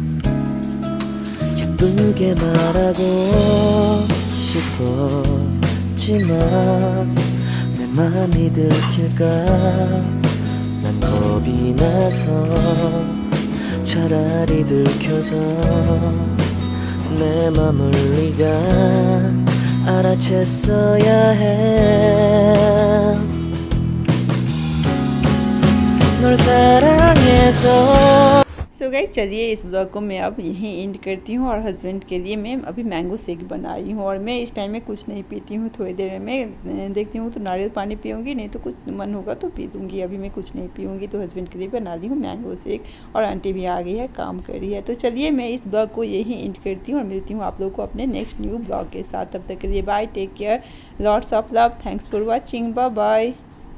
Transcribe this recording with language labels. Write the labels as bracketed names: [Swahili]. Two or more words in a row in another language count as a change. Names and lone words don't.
[Korean] 예쁘게 말하고 싶어 없지만 내 맘이 들킬까 난 겁이 나서 차라리 들켜서 내 맘을 네가 알아챘어야 해 널 사랑해서 [English] so guys [Hindi] चलिए इस ब्लॉग को मैं अब यहीं एंड करती हूँ और हस्बैंड के लिए मैं अभी [English] mango shake [Hindi] बनाई हूँ और मैं इस टाइम में कुछ नहीं पीती हूँ। थोड़ी देर में देखती हूँ तो नारियल पानी पीऊँगी, नहीं तो कुछ मन होगा तो पी दूँगी। अभी मैं कुछ नहीं पीऊँगी तो हस्बैंड के लिए बना दी हूँ [English] mango shake [Hindi] और आंटी भी आ गई है, काम कर रही है। तो चलिए मैं इस ब्लॉग को यहीं एंड करती हूँ और मिलती हूँ आप लोगों को अपने [English] next new blog [Hindi] के साथ। तब तक के लिए [English] bye, take care, lots of love, thanks for watching, bye bye.